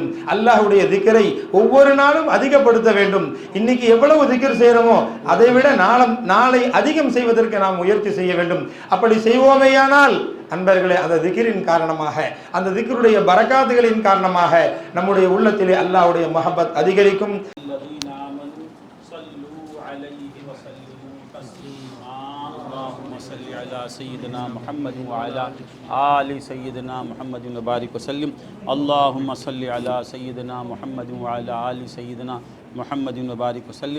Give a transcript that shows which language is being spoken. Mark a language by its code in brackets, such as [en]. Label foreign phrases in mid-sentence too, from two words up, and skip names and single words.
[ta] அல்லாஹ்வுடைய திக்ரை ஒவ்வொரு நாளும் அதிகப்படுத்த வேண்டும். இன்னைக்கு எவ்வளவு திக்ர் செய்யறோமோ அதை விட நாளை அதிகம் செய்வதற்கு நாம் முயற்சி செய்ய வேண்டும். அப்படி செய்வோமேயானால் அன்பர்களே, அந்த திக்ரின் காரணமாக, அந்த திக்ருடைய பரக்காத்துகளின் காரணமாக நம்முடைய உள்ளத்திலே அல்லாஹ்வுடைய மஹப்பத் அதிகரிக்கும். [ar] سيدنا محمد و على آل سيدنا محمد و بارك وسلم. اللهم صل على سيدنا محمد و على آل سيدنا محمد و بارك وسلم.